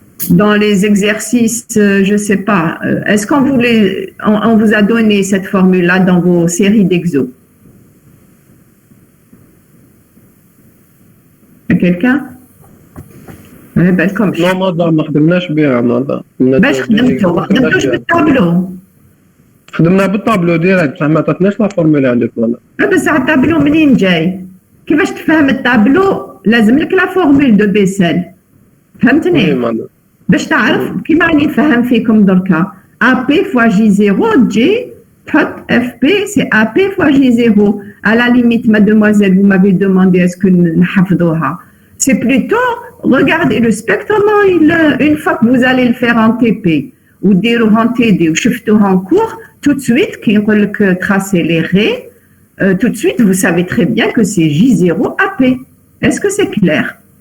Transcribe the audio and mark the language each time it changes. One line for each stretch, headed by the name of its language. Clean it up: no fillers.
French: Dans les exercices, je ne sais pas, est-ce on vous a donné cette formule-là dans vos séries d'exos? Quelqu'un? Comme
Arabic: Non, madame, ما خدمناش بها madame. باش خدمتوش بالتابلو. خدمنا بالطابلو ديريكت بصح ما عطاتناش لا فورمولا عندك madame. بس التابلو منين جاي؟ كيفاش تفهم التابلو؟ لازم لك لا فورمول دو بيسل. فهمتني؟
French: Oui, madame.
Arabic: باش تعرف كيما راني نفهم فيكم دركا.
French: AP fois J0
Arabic: تجي تحط
French: FP c'est AP fois J0. À la limite, mademoiselle, vous m'avez demandé est-ce que
Arabic: نحفظوها.
French: C'est plutôt regardez le spectre, une fois que vous allez le faire en TP ou dire en TD ou
Arabic: شفتوه
French: en cours, tout de suite, qui que tracer les raies, tout de suite, vous savez très bien que c'est J0 AP. Est-ce que c'est clair?